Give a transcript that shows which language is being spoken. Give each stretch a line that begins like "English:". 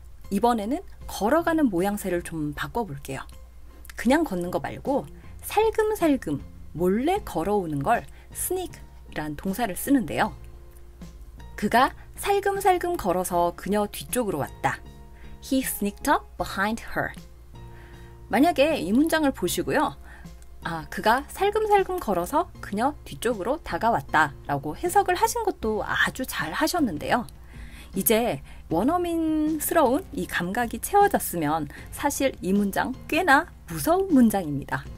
Korean: 이번에는 걸어가는 모양새를 좀 바꿔볼게요. 그냥 걷는 거 말고 살금살금 몰래 걸어오는 걸 sneak이란 동사를 쓰는데요. 그가 살금살금 걸어서 그녀 뒤쪽으로 왔다.
English: He sneaked up behind her.
Korean: 만약에 이 문장을 보시고요. 그가 살금살금 걸어서 그녀 뒤쪽으로 다가왔다 라고 해석을 하신 것도 아주 잘 하셨는데요. 이제 원어민스러운 이 감각이 채워졌으면 사실 이 문장 꽤나 무서운 문장입니다.